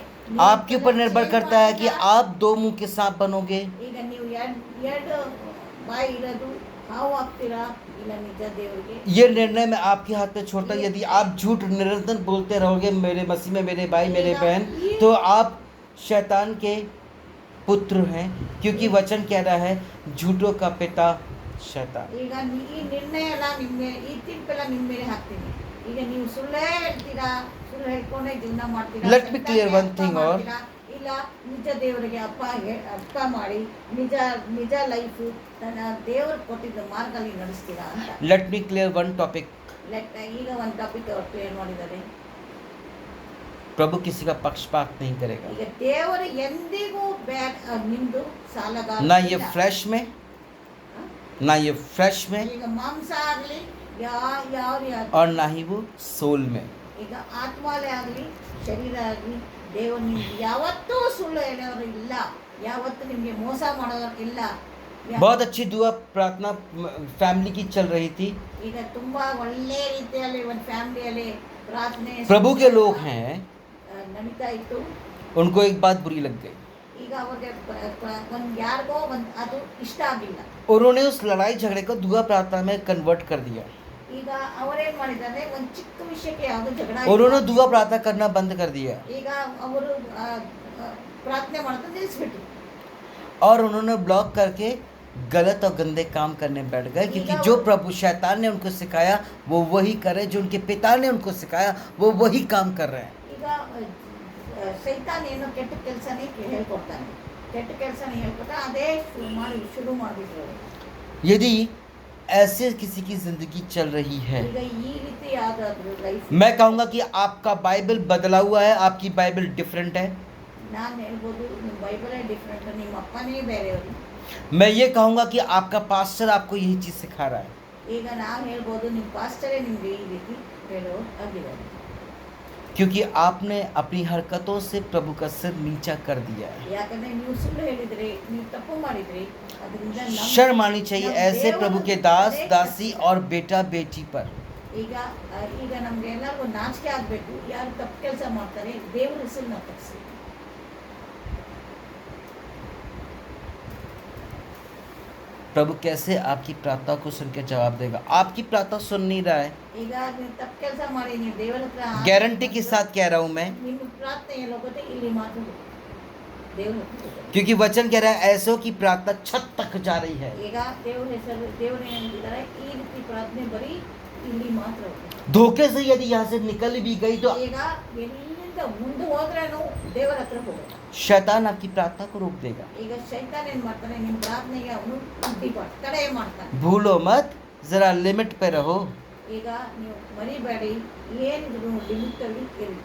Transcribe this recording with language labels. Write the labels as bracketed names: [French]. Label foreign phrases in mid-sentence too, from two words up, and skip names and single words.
[Hindi] आपके ऊपर निर्भर करता है कि आप 2 मुंह के सांप बनोगे। [Kannada] ಈಗ ನೀವು ಎರಡು ಬಾಯಿ ಇರೋದು ಹಾವು ಆಗ್ತೀರಾ, ಇಲ್ಲ ನಿಜ ದೇವರಿಗೆ. [Hindi] ये निर्णय मैं आपके हाथ में छोड़ता हूं। यदि आप झूठ निरंतर बोलते रहोगे मेरे मसीह में मेरे भाई मेरे बहन, तो आप शैतान के पुत्र हैं, क्योंकि वचन कह रहा है झूठों का पिता शैतान। [Kannada] ಈಗ ಈ ನಿರ್ಣಯ ಎಲ್ಲ ನಿಮ್ಮ ಮೇಲೆ, ಈ ತೀರ್ಪೆಲ್ಲ ನಿಮ್ಮ ಮೇಲೆ ಹಾಕ್ತೀನಿ. ಈಗ ನೀವು ಸುಳ್ಳೇ ಹೇಳ್ತೀರಾ, ಸುಳ್ಳು ಹೇಳ್ಕೊಂಡೇ ಜೀವನ ಮಾಡ್ತೀರಾ. [English] Let me clear one thing or [Kannada] ಇಲ್ಲ ಈಗ ನಿಜ ದೇವರಿಗೆ ಅರ್ಥ ಮಾಡಿ ನಿಜ ನಿಜ ಲೈಫು ತನ್ನ ದೇವರು ಕೊಟ್ಟಿದ್ದ ಮಾರ್ಗದಲ್ಲಿ ನಡೆಸ್ತೀರಾ ಅಂತ. [English] Let me clear one topic. [Kannada] ಈಗ ಒಂದು ಟಾಪಿಕ್ ಅವ್ರು ಕ್ಲಿಯರ್ ಮಾಡಿದ್ದಾರೆ. [Hindi] प्रभु किसी का पक्षपात नहीं करेगा, [Kannada] ಈಗ ದೇವರು ಎಂದಿಗೂ ನಿಂದು ಸಾಲಗಾರ [Hindi] ना ये फ्लैश में, ना ये फ्लैश में, [Kannada] ಈಗ ಮಾಂಸ ಆಗಲಿ ಯಾವ [Hindi] और ना ही वो सोल में. [Kannada] ಈಗ ಆತ್ಮಾಲೇ ಆಗಲಿ ಶರೀರ ಆಗಲಿ ದೇವರು ನಿಮ್ಗೆ ಯಾವತ್ತೂ ಸುಳ್ಳು ಹೇಳೋರು ಇಲ್ಲ, ಯಾವತ್ತೂ ನಿಮಗೆ ಮೋಸ ಮಾಡೋರು ಇಲ್ಲ. [Hindi] बहुत अच्छी दुआ प्रार्थना फैमिली की चल रही थी. [Kannada] ಈಗ ತುಂಬಾ ಒಳ್ಳೆ ರೀತಿಯಲ್ಲಿ ಒಂದು ಫ್ಯಾಮಿಲಿಯಲ್ಲಿ ಪ್ರಾರ್ಥನೆ [Hindi] प्रभु के लोग हैं, [Kannada] ನಡೀತಾ ಇತ್ತು. [Hindi] उनको एक बात बुरी लग गई. [Kannada] ಈಗ ಅವ್ರಿಗೆ ಒಂದು ಯಾರಿಗೋ ಒಂದು ಅದು ಇಷ್ಟ ಆಗಿಲ್ಲ. [Hindi] उन्होंने उस लड़ाई झगड़े को दुआ प्रार्थना में कन्वर्ट कर दिया. [Kannada] ಈಗ ಅವರೇನ್ ಮಾಡಿದ್ದಾರೆ, ಒಂದು ಚಿಕ್ಕ ವಿಷಯಕ್ಕೆ ಯಾವುದು ಜಗಳ [Hindi] उन्होंने दुआ प्रार्थना करना बंद कर दिया [Kannada] ಈಗ ಅವರು ಪ್ರಾರ್ಥನೆ ಮಾಡೋದು ನಿಲ್ಲಿಸ್ಬಿಟ್ರು. [Hindi] और उन्होंने ब्लॉक करके गलत और गंदे काम करने बैठ गए, क्योंकि जो प्रभु शैतान ने उनको सिखाया वो वही करे, जो उनके पिता ने उनको सिखाया वो वही काम कर रहे हैं. [Kannada] ಈಗ ಸೈತಾನ್ ಏನು ಕೆಟ್ಟ ಕೆಲಸನೇ ಹೇಳ್ಕೊಡ್ತಾನೆ, ಕೆಟ್ಟ ಕೆಲಸನೇ ಹೇಳ್ಕೊಡ್ತಾನೆ, ಅದೇ ಶುರು ಮಾಡಿದ್ರು. [Hindi] यदि ऐसे किसी की जिंदगी चल रही है, [Kannada] ಈಗ ಈ ರೀತಿ ಯಾವ್ದಾದ್ರು ಲೈಫ್, [Hindi] मैं कहूँगा कि आपका बाइबल बदला हुआ है, आपकी बाइबल डिफरेंट है. [Kannada] ನಾನು ಹೇಳ್ಬೋದು ನಿಮ್ಮ ಬೈಬಲೇ ಡಿಫ್ರೆಂಟ್, ನಿಮ್ಮ ಅಪ್ಪನೇ ಬೇರೆಯವರು. [Hindi] मैं ये कहूँगा कि आपका पास्टर आपको यही चीज़ सिखा रहा है. [Kannada] ಈಗ ನಾವು ಹೇಳ್ಬೋದು ನಿಮ್ಮ ಪಾಸ್ಟರೇ ನಿಮ್ಗೆ ಈ ರೀತಿ ಹೇಳೋ ಆಗಿದ್ದಾರೆ. [Hindi] क्योंकि आपने अपनी हरकतों से प्रभु का सिर नीचा कर दिया है. [Kannada] ಯಾಕಂದ್ರೆ ನೀವು ಸುಳ್ಳು ಹೇಳಿದ್ರಿ, ನೀವು ತಪ್ಪು ಮಾಡಿದ್ರಿ, ಅದರಿಂದ [Hindi] शर्म आनी चाहिए ऐसे प्रभु के दास दासी और बेटा बेटी पर. [Kannada] ಈಗ ಈಗ ನಮ್ಗೆ ಎಲ್ಲರಿಗೂ ನಾಚಿಕೆ ಆಗ್ಬೇಕು, ಯಾರು ತಪ್ಪು ಕೆಲಸ ಮಾಡ್ತಾರೆ ದೇವ್ರ ಹೆಸರನ್ನ ತಪ್ಪಿಸಿ. [Hindi] प्रभु कैसे आपकी प्रार्थना को सुन के जवाब देगा. आपकी प्रार्थना सुन नहीं रहा है, [Kannada] ಈಗ ನೀವು ತಪ್ಪು ಕೆಲಸ ಮಾಡಿ ನೀವು ದೇವರ ಹತ್ರ [Hindi] गारंटी के साथ कह रहा हूँ मैं, [Kannada] ನಿಮ್ಮ ಪ್ರಾರ್ಥನೆ ಎಲ್ಲೋಗುತ್ತೆ ಇಲ್ಲಿ ಮಾತ್ರ ದೇವ್ರ ಹತ್ರ. [Hindi] क्योंकि वचन कह रहा है ऐसों की प्रार्थना छत तक जा रही है. [Kannada] ಈಗ ದೇವ್ರ ಹೆಸರು ದೇವ್ರು ಏನಿದ್ದಾರೆ ಈ ರೀತಿ ಪ್ರಾರ್ಥನೆ ಬರೀ ಇಲ್ಲಿ ಮಾತ್ರ ಹೋಗುತ್ತೆ. [Hindi] धोखे से यदि यहाँ से निकल भी गई तो [Kannada] ಈಗ ಎಲ್ಲಿಂದ ಮುಂದೆ ಹೋದ್ರೇನು ದೇವರ ಹತ್ರ ಹೋಗುತ್ತೆ. [Hindi] शैतान आपकी प्रार्थना को रोक देगा. [Kannada] ಈಗ ಶೈತಾನ್ ಏನ್ ಮಾಡ್ತಾನೆ, ನಿಮ್ಮ ಪ್ರಾರ್ಥನೆಗೆ ಅವನು ಅಡ್ಡಿ ತಡೆ ಮಾಡ್ತಾನೆ. [Hindi] भूलो मत, जरा लिमिट पे रहो. [Kannada] ಈಗ ನೀವು ಮರಿಬೇಡಿ, ಏನಿದ್ರು ಲಿಮಿಟ್ ಅಲ್ಲಿ ಇರಿ.